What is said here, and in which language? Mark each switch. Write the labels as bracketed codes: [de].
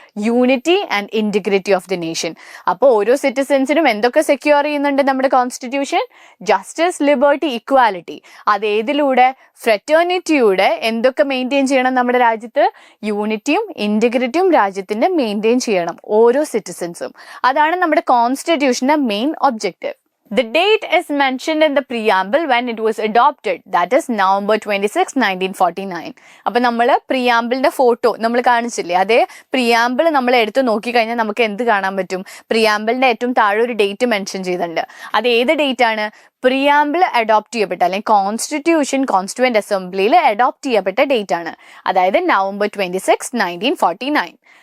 [en] Unity and integrity of the nation. [ml] അപ്പോൾ ഓരോ സിറ്റിസൻസിനും എന്തൊക്കെ സെക്യൂർ ചെയ്യുന്നുണ്ട് നമ്മുടെ കോൺസ്റ്റിറ്റ്യൂഷൻ? Justice, liberty, equality. അത് ഏതിലൂടെ? ഫ്രറ്റേണിറ്റിയുടെ എന്തൊക്കെ മെയിൻറ്റെയിൻ ചെയ്യണം നമ്മുടെ രാജ്യത്ത്? യൂണിറ്റിയും ഇന്റഗ്രിറ്റിയും രാജ്യത്തിന്റെ മെയിൻറ്റെയിൻ ചെയ്യണം ഓരോ സിറ്റിസൻസും. അതാണ് നമ്മുടെ കോൺസ്റ്റിറ്റ്യൂഷന്റെ main objective. [en] The date is mentioned in the preamble when it was adopted, that is November 26, 1949. [ml] അപ്പോൾ നമ്മൾ പ്രിയാമ്പിളിന്റെ ഫോട്ടോ നമ്മൾ കാണിച്ചില്ലേ, അതേ പ്രിയാമ്പിൾ നമ്മൾ എടുത്ത് നോക്കിക്കഴിഞ്ഞാൽ നമുക്ക് എന്ത് കാണാൻ പറ്റും? പ്രിയാമ്പിളിന്റെ ഏറ്റവും താഴെ ഒരു ഡേറ്റ് മെൻഷൻ ചെയ്തിട്ടുണ്ട്. അത് ഏത് ഡേറ്റ് ആണ്? പ്രിയാമ്പിൾ അഡോപ്റ്റ് ചെയ്യപ്പെട്ട അല്ലെങ്കിൽ കോൺസ്റ്റിറ്റ്യൂവന്റ് അസംബ്ലിയിൽ അഡോപ്റ്റ് ചെയ്യപ്പെട്ട ഡേറ്റ് ആണ്, അതായത് November 26, 1949.